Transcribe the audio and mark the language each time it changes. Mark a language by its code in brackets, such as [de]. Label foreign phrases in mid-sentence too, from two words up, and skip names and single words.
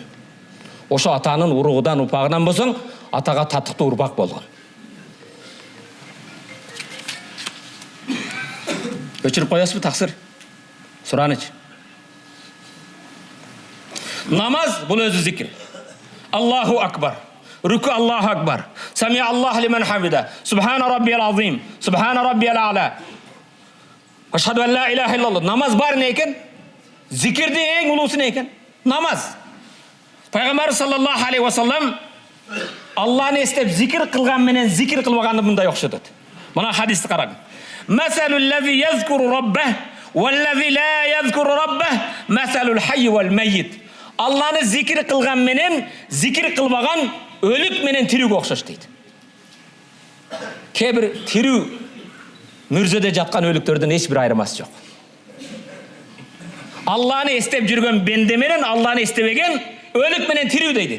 [ky] Ошо атанын уругудан, упагынан болсоң, атага татыктуу урпак болгон. Өчүрүп коесузбу таксир? Сураныч. Намаз бул өзү зикир. [ar] الله أكبر. ركوع الله أكبر. سمع الله لمن حمده. سبحان ربي العظيم. سبحان ربي الأعلى. أشهد أن لا إله إلا الله. [ky] Намаз бар не экен? Зикирдин эң улуусу не экен? Намаз. Пайгамбар [ar] صلى الله عليه وسلم [ky] Алланы эстеп зикир кылган менен зикир кылбаганды мындай окшотот. Мына хадисти карагын. [ar] مثل الذي يذكر ربه والذي لا يذكر ربه مثل الحي والميت. [ky] Алланы зикир кылган менен зикир кылбаган өлүк менен тирүүгө окшош дейт. Кээ бир тирүү мүрзөдө жаткан өлүктөрдөн эч бир айырмасы жок. Алланы эстеп жүргөн бенде менен Алланы эстебеген өлүк менен тирүү дейт.